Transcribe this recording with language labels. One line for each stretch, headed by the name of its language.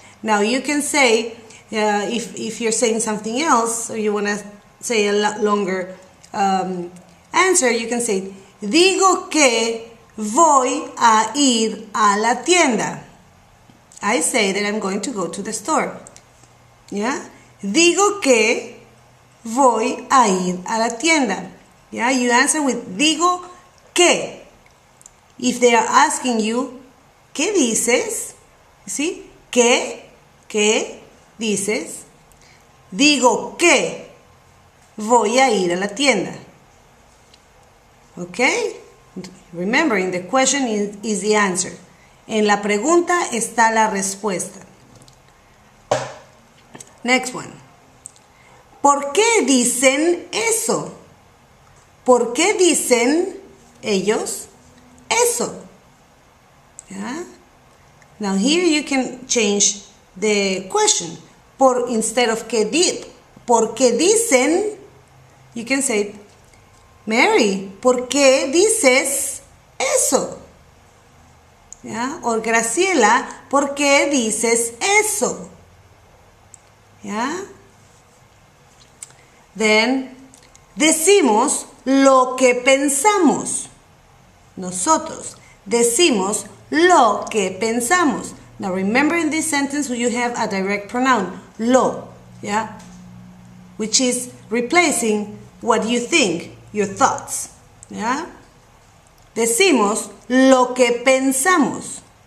English: Now you can say, if you're saying something else, or you want to say a longer answer, you can say, digo que voy a ir a la tienda. I say that I'm going to go to the store. Yeah?
Spanish: Digo que voy a ir a la tienda.
English: Yeah? You answer with
Spanish: digo que.
English: If they are asking you,
Spanish: ¿qué dices?
English: You see?
Spanish: ¿Qué dices? Digo que voy a ir a la tienda.
English: Okay? Remembering the question is the answer.
Spanish: En la pregunta está la respuesta.
English: Next one.
Spanish: ¿Por qué dicen eso? ¿Por qué dicen ellos eso? Yeah?
English: Now here you can change the question. Instead of
Spanish: ¿por qué dicen?
English: You can say,
Spanish: Mary, ¿por qué dices eso? Yeah? Or Graciela, ¿por qué dices eso? Yeah? Then, decimos lo que pensamos. Nosotros decimos lo que pensamos.
English: Now remember in this sentence you have a direct pronoun, lo, yeah? Which is replacing what you think, your thoughts. Yeah?
Spanish: Decimos lo que pensamos.